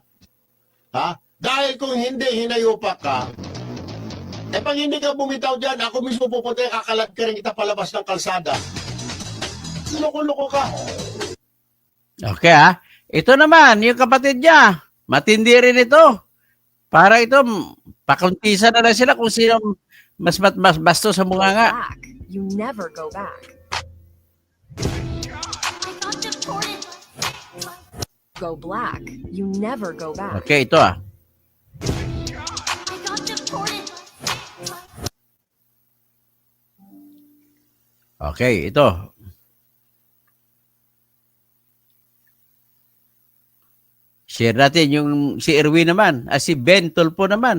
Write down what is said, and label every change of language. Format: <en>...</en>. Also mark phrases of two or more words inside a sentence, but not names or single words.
<tl>Dahil kung hindi, hinayupak ka, pag hindi ka bumitaw diyan, ako mismo pupunta, kakalat ka rin kita palabas ng kalsada. Loko-loko ka. Okay Ito naman, yung kapatid niya. Matindi rin ito. Para ito, pakuntisan na lang sila kung sino Mas basto sa Go bunganga.</tl> <en>black. You never go back. Go black. You never go back.</en> <tl>Okay, ito ah. Okay, ito. Share natin yung si Erwin naman, si Ben Tulfo naman.</tl>